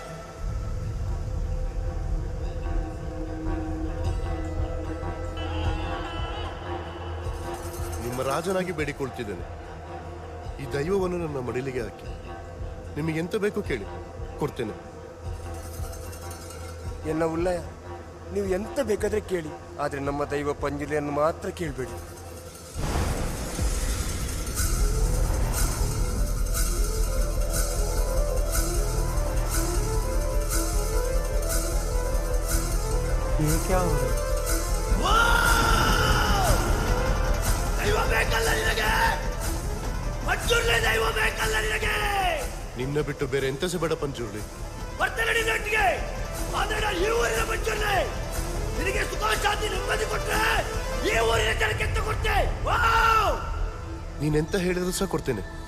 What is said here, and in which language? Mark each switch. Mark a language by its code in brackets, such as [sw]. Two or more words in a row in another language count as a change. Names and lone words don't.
[kn] ನಿಮ್ಮ ರಾಜನಾಗಿ ಬೇಡಿಕೊಳ್ತಿದ್ದೇನೆ, ಈ ದೈವವನ್ನು ನನ್ನ ಮಡಿಲಿಗೆ ಹಾಕಿ. ನಿಮಗೆಂತ ಬೇಕು ಕೇಳಿ, ಕೊಡ್ತೇನೆ. ಎಲ್ಲ ಉಲ್ಲಯ, ನೀವು ಎಂತ ಬೇಕಾದ್ರೆ ಕೇಳಿ, ಆದ್ರೆ ನಮ್ಮ ದೈವ ಪಂಜುಲಿಯನ್ನು ಮಾತ್ರ ಕೇಳಬೇಡಿ. [hi] ये क्या हो रहा है? [kn] ನಿನ್ನ ಬಿಟ್ಟು ಬೇರೆ ಎಂತ ಸಹ ಬೇಡ ಪಂಚುರ್ಲಿ. ನೀನೆಂತ ಹೇಳಿದ್ರು ಸಹ ಕೊಡ್ತೇನೆ.